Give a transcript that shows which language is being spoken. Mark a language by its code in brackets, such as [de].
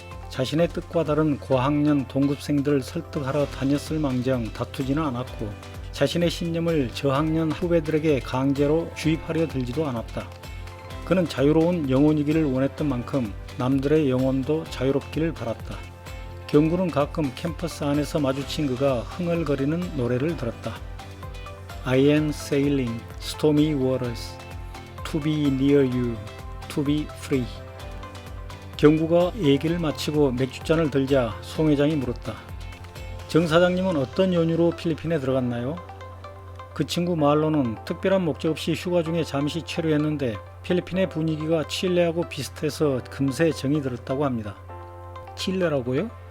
[ko] 자신의 뜻과 다른 고학년 동급생들을 설득하러 다녔을 망정 다투지는 않았고 자신의 신념을 저학년 후배들에게 강제로 주입하려 들지도 않았다. 그는 자유로운 영혼이기를 원했던 만큼 남들의 영혼도 자유롭기를 바랐다. 경구는 가끔 캠퍼스 안에서 마주친 그가 흥얼거리는 노래를 들었다. [en] I am sailing stormy waters to be near you, to be free. [ko] 경구가 얘기를 마치고 맥주잔을 들자 송 회장이 물었다. 정 사장님은 어떤 연유로 필리핀에 들어갔나요? 그 친구 말로는 특별한 목적 없이 휴가 중에 잠시 체류했는데 필리핀의 분위기가 칠레하고 비슷해서 금세 정이 들었다고 합니다. 칠레라고요?